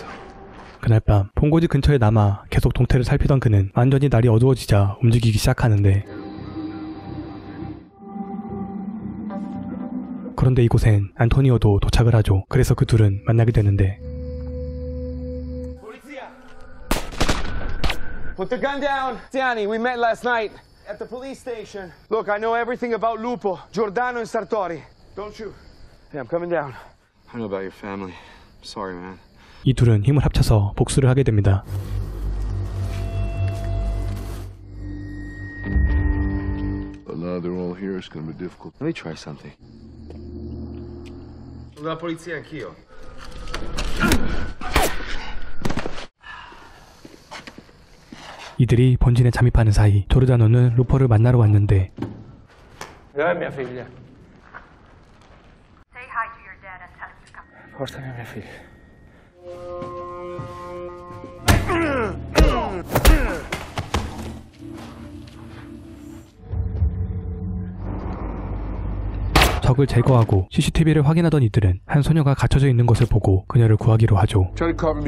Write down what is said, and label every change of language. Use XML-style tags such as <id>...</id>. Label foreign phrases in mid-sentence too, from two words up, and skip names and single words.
<ko>그날 밤 본고지 근처에 남아 계속 동태를 살피던 그는 완전히 날이 어두워지자 움직이기 시작하는데, 그런데 이곳엔 안토니오도 도착을 하죠. 그래서 그 둘은 만나게 되는데,</ko> <en>Put the gun down. Danny, we met last night at the police station. Look, I know everything about Lupo, Giordano, and Sartori. Don't you? Hey, I'm coming down. I know about your family. Sorry, man.</en> <ko>이 둘은 힘을 합쳐서 복수를 하게 됩니다.</ko> <en>But now they're all here, it's gonna be difficult. Let me try something.</en> <it>Sono della polizia anch'io.</it> <ko>이들이 본진에 잠입하는 사이 조르다노는 루퍼를 만나러 왔는데,</ko> <it>Dov'è mia figlia? Portami mia figlia.</it> <ko>적을 제거하고 CCTV를 확인하던 이들은 한 소녀가 갇혀져 있는 것을 보고 그녀를 구하기로 하죠.</ko> <en>Try to cover me.</en>